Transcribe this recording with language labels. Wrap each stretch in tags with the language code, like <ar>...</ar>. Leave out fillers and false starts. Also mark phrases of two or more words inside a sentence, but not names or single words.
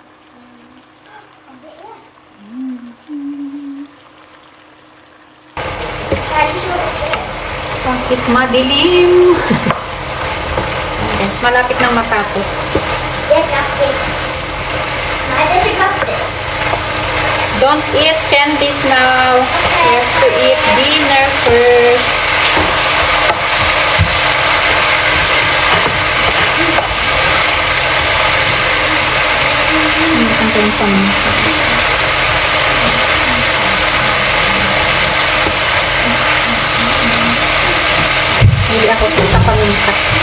<tl>Bakit madilim? Yes, malapit nang matapos.</tl> <sv>Det är plastik. Nej, det är inte plastik.</sv> <en>Don't eat candies now. You have to eat dinner first.</en> <tl>Ang kanyang paminta. Hindi ako sa paminta.</tl>